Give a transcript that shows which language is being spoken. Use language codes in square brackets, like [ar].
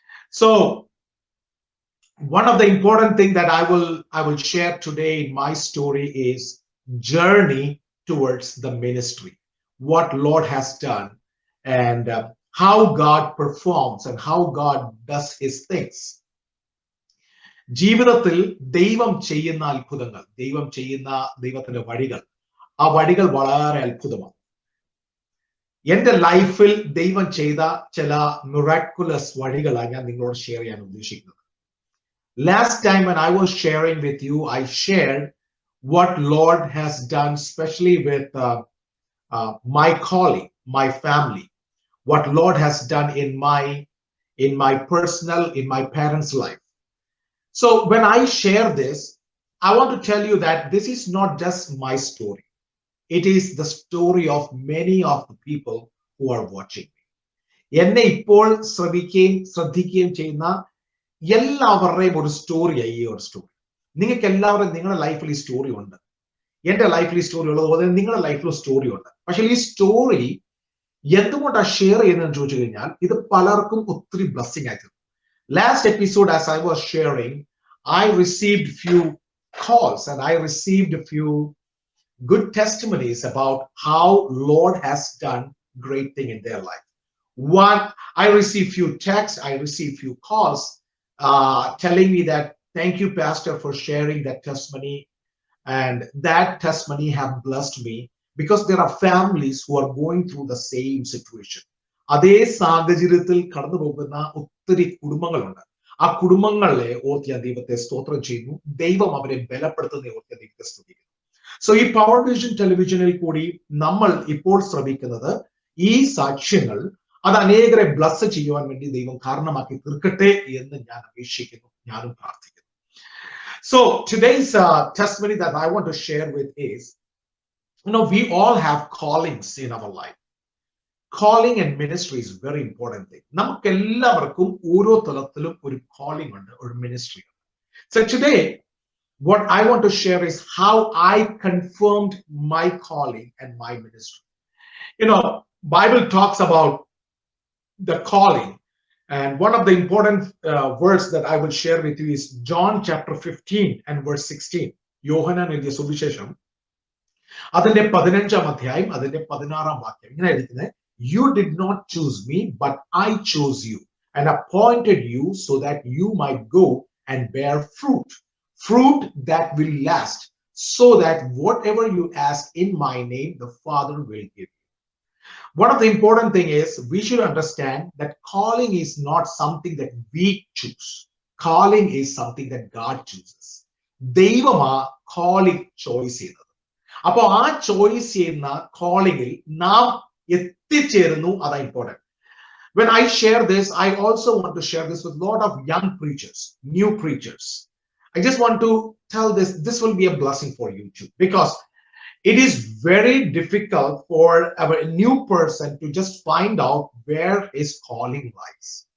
[en] So, one of the important thing that I will share today in my story is journey towards the ministry, what Lord has done, and how God performs and how God does his things. [ml] ജീവിതത്തിൽ ദൈവം ചെയ്യുന്ന അത്ഭുതങ്ങൾ, ദൈവം ചെയ്യുന്ന ദൈവത്തിന്റെ വഴികൾ, ആ വഴികൾ വളരെ അത്ഭുതമാണ്. എന്റെ ലൈഫിൽ ദൈവം ചെയ്ത ചില മിറാക്കുലസ് വഴികളാണ് ഞാൻ നിങ്ങളോട് ഷെയർ ചെയ്യാൻ ഉദ്ദേശിക്കുന്നത്. [en] Last time when I was sharing with you, I shared what Lord has done, especially with my calling, my family, what Lord has done in my personal, in my parents' life. So when I share this, I want to tell you that this is not just my story. It is the story of many of the people who are watching me. [ml] എന്നെ ഇപ്പോൾ ശ്രദ്ധിക്കുകയും ചെയ്യുന്ന എല്ലാവരുടെയും ഒരു സ്റ്റോറിയായി ഈ ഒരു story. നിങ്ങൾക്ക് എല്ലാവരും നിങ്ങളുടെ ലൈഫിൽ ഈ സ്റ്റോറി ഉണ്ട്. എന്റെ ലൈഫിൽ ഈ സ്റ്റോറി ഉള്ളതുപോലെ നിങ്ങളുടെ ലൈഫിൽ സ്റ്റോറി ഉണ്ട്. പക്ഷെ ഈ സ്റ്റോറി എന്തുകൊണ്ടാണ് ഷെയർ ചെയ്യുന്നതെന്ന് ചോദിച്ചു കഴിഞ്ഞാൽ ഇത് പലർക്കും ഒത്തിരി ബ്ലെസ്സിങ് ആയിരുന്നു. [en] Last episode as I was sharing, I received few calls and I received a few good testimonies about how Lord has done great thing in their life. One, I received few texts, I received few calls telling me that thank you, Pastor, for sharing that testimony, and that testimony have blessed me because there are families who are going through the same situation. [ml] അതേ സാഹചര്യത്തിൽ കടന്നു പോകുന്ന ഒത്തിരി കുടുംബങ്ങളുണ്ട്. ആ കുടുംബങ്ങളെ ഓർത്ത് ഞാൻ ദൈവത്തെ സ്തോത്രം ചെയ്യുന്നു. ദൈവം അവരെ ബലപ്പെടുത്തുന്ന ഓർത്ത് ഞാൻ ദൈവത്തെ സ്തുതിക്കുന്നു. സോ ഈ പവർ വിഷൻ ടെലിവിഷനിൽ കൂടി നമ്മൾ ഇപ്പോൾ ശ്രമിക്കുന്നത് ഈ സാക്ഷ്യങ്ങൾ അത് അനേകരെ ബ്ലസ് ചെയ്യുവാൻ വേണ്ടി ദൈവം കാരണമാക്കി തീർക്കട്ടെ എന്ന് ഞാൻ അപേക്ഷിക്കുന്നു, ഞാനും പ്രാർത്ഥിക്കുന്നു. [en] So today's testimony that I want to share with is, we all have callings in our life. Calling and ministry is very important thing. [ml] നമുക്ക് എല്ലാവർക്കും ഓരോ തലത്തിലും ഒരു calling ഉണ്ട്, ഒരു ministry ഉണ്ട്. [en] So today what I want to share is how I confirmed my calling and my ministry. Bible talks about the calling, and one of the important words that I will share with you is John chapter 15 and verse 16. [ml] യോഹന്നാൻ എഴുതിയ സുവിശേഷം അതിന്റെ 15-ാം അധ്യായം അതിന്റെ 16-ാം വാക്യം ഇങ്ങനെ എഴുതിക്കുന്നത്, [en] You did not choose me, but I chose you and appointed you so that you might go and bear fruit that will last, so that whatever you ask in my name, the Father will give you. One of the important thing is we should understand that calling is not something that we choose. Calling is something that God chooses. [ml] ദൈവമാ calling choice ചെയ്യുന്നത്. അപ്പോൾ ആ choice ചെയ്യുന്ന calling-ൽ നാം എത്തിച്ചേരുന്നു, അതാണ് important. [en] When I share this, I also want to share this with a lot of young preachers, new preachers. I just want to tell this will be a blessing for you too, because it is very difficult for a new person to just find out where his calling lies.